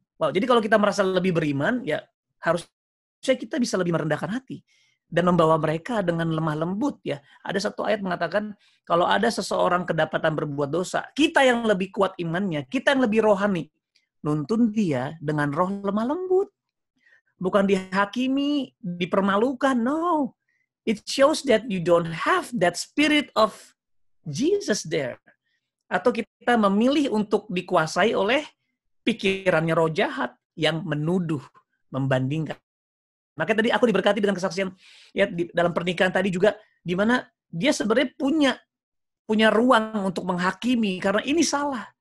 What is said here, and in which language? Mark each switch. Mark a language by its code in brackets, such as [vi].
[id] Wow, jadi kalau kita merasa lebih beriman, ya harusnya kita bisa lebih merendahkan hati dan membawa mereka dengan lemah lembut. Ya, ada satu ayat mengatakan kalau ada seseorang kedapatan berbuat dosa, kita yang lebih kuat imannya, kita yang lebih rohani, nuntun dia dengan roh lemah lembut. Bukan dihakimi, dipermalukan. [en] No, it shows that you don't have that spirit of Jesus there. [id] Atau kita memilih untuk dikuasai oleh pikirannya roh jahat yang menuduh, membandingkan. Makanya tadi aku diberkati dengan kesaksian ya dalam pernikahan tadi juga, di mana dia sebenarnya punya ruang untuk menghakimi karena ini salah.